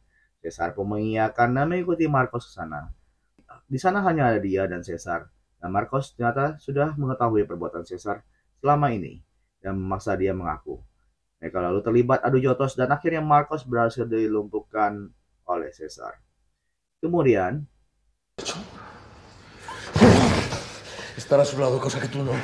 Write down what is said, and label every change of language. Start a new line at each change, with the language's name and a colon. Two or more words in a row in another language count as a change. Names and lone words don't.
Indonesian: Caesar pun mengiyakan dan mengikuti Marcos ke sana. Di sana hanya ada dia dan Caesar. Dan Marcos ternyata sudah mengetahui perbuatan Caesar selama ini dan memaksa dia mengaku. Mereka lalu terlibat adu jotos dan akhirnya Marcos berhasil dilumpuhkan oleh Caesar. Kemudian,
Spanish: Estar a su lado, cosa que tú no.